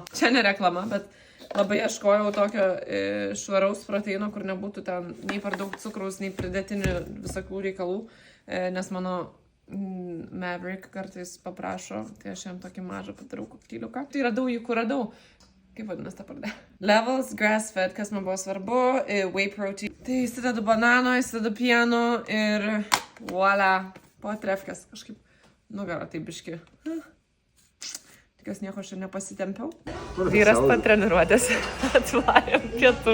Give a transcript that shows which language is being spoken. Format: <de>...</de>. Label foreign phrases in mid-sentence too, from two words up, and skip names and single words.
<lt>Čia ne reklama, bet labai ieškojau tokio švaraus proteino, kur nebūtų ten nei per daug cukraus, nei pridėtinių visokių reikalų, nes mano Maverick kartais paprašo, tai aš jam tokį mažą padarau koktyliuką. Tai radau jį, kur radau. Kaip vadinasi ta pardė?</lt> <en>Levels, grass fed,</en> <lt>kas man buvo svarbu,</lt> <en>whey protein.</en> <lt>Tai įsidedu banano, įsidedu pieno ir voila, po trefkės kažkaip nugarą tai biški. Tikiuosi nieko aš ir nepasitempiau. Vyras patreniruotės, atvarėm pietų.</lt>